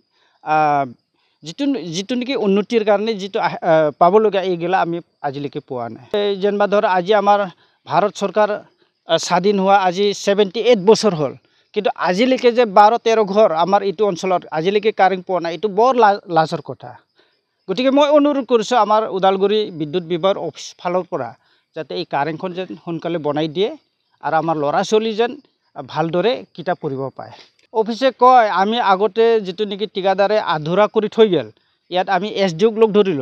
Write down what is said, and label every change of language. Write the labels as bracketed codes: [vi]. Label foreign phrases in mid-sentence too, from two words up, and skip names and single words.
[as] যেটো নেকি উন্নতির কারণে যেটো পাবলগীয়া এইগুলা আমি আজিলৈকে পোৱা নাই যেনবা ধর আজি আমার ভারত সরকার স্বাধীন হওয়া আজি 78 বছর হল কিন্তু আজিলৈকে যে 12-13 ঘর আমার এইটো অঞ্চলত আজিলৈকে কারেন্ট পোৱা নাই এইটো বৰ লাজৰ কথা গতিকে মই অনুৰোধ কৰিছো আমাৰ উদালগুৰি বিদ্যুৎ বিভাগৰ অফিস ফালৰ পৰা যাতে এই কারেন্টখন যেন সোনকালে বনাই দিয়ে আৰু আমাৰ ল'ৰা ছোৱালী যেন ভালদৰে কিতাপ পঢ়িব পায় অফিসে কয় আমি আগতে যেটো নেকি ঠিকাদাৰে আধুৰা কৰি থৈ গেল ইয়াত আমি এসডিওক লগ ধৰিলো